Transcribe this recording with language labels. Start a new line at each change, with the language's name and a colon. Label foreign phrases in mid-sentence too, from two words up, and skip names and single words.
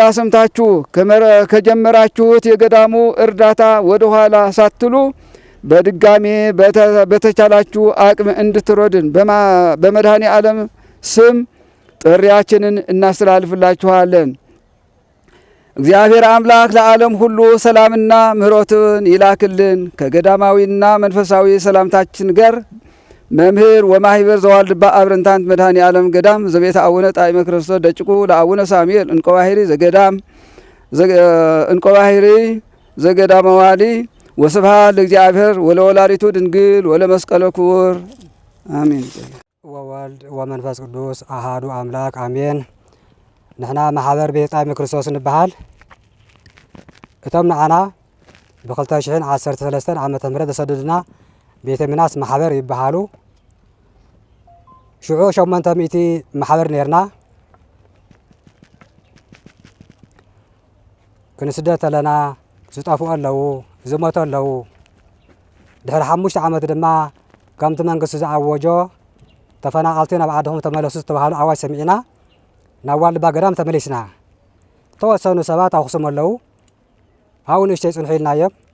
Amharic: ሰምታችሁ ከጀመራችሁት የገዳሙ እርዳታ ወደ ኋላ ሳትሉ በድጋሜ በተቻላችሁ አቅም እንድትረዱን በመድኃኔ ዓለም ስም ጥሪያችንን እናስተላልፍላችኋለን። እግዚአብሔር አምላክ ለዓለም ሁሉ ሰላምና ምሕረትን ይላክልን። ከገዳማዊና መንፈሳዊ ሰላምታችን ጋር መምህር ወማህበር ዘዋልድባ አብረንታንት መድኃኔ ዓለም ገዳም ዘቤተ አቡነ ጣዕመ ክርስቶስ ደጭቁ ለአቡነ ሳሙኤል እንቆባሂሪ ዘገዳም እንቆባሂሪ ዘገዳመ ዋሊ
Geez: ወስብሐት ለእግዚአብሔር ወለወላዲቱ ድንግል ወለመስቀሉ ክቡር አሜን። ወወልድ ወመንፈስ ቅዱስ አሃዱ አምላክ አሜን።
Tigrinya: ንሕና ማሕበር ቤተ ጣዕመ ክርስቶስ ንበሃል። እቶም ንዓና ብ2013 ዓመተ ምህረት ተሰደድና ቤተ ሚናስ ማሕበር ይበሃሉ። ሽዑ 800 ማሕበር ነርና ክንስደት ኣለና ዝጠፍኡ ኣለዉ ዝሞቱ ኣለዉ። ድሕሪ 5 ዓመት ድማ ከምቲ መንግስቲ ዝኣወጆ ተፈናቀልቲ ናብ ዓድኹም ተመለሱ ዝተባሃሉ ኣዋጅ ሰሚዕና ናብ ዋልድባ ገዳም ተመሊስና። ተወሰኑ ሰባት ኣኽሱም ኣለዉ። ኣብኡ ንእሽተይ ፅንሑ ኢልናዮም